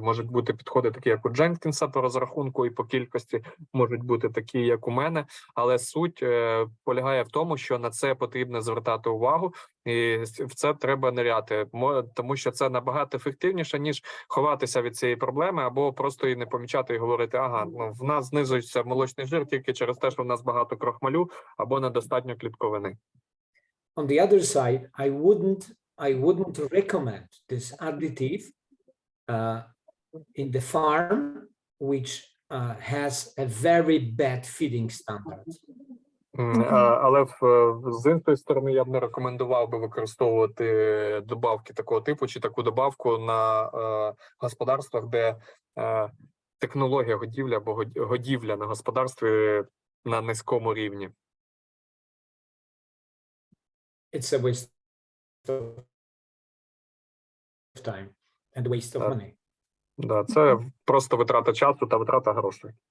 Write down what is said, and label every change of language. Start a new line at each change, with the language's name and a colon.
Ukrainian: Можуть бути підходи такі, як у Дженкінса по розрахунку і по кількості, можуть бути такі, як у мене, але суть полягає в тому, що на це потрібно звертати увагу, і в це треба ниряти, тому що це набагато ефективніше, ніж ховатися від цієї проблеми, або просто її не помічати і говорити, ага, ну, в нас знижується молочний жир тільки через те, що в нас багато крохмалю або недостатньо клітковини.
English: On the other side, I wouldn't recommend this additive in the farm which has a very bad feeding standard.
Ukrainian: Але з іншої сторони я б не рекомендував би використовувати добавки такого типу чи таку добавку на господарствах, де технологія годівлі або годівля на господарстві на низькому рівні.
English: It's a waste of time and waste of money.
Ukrainian: Да, це просто витрата часу та витрата грошей.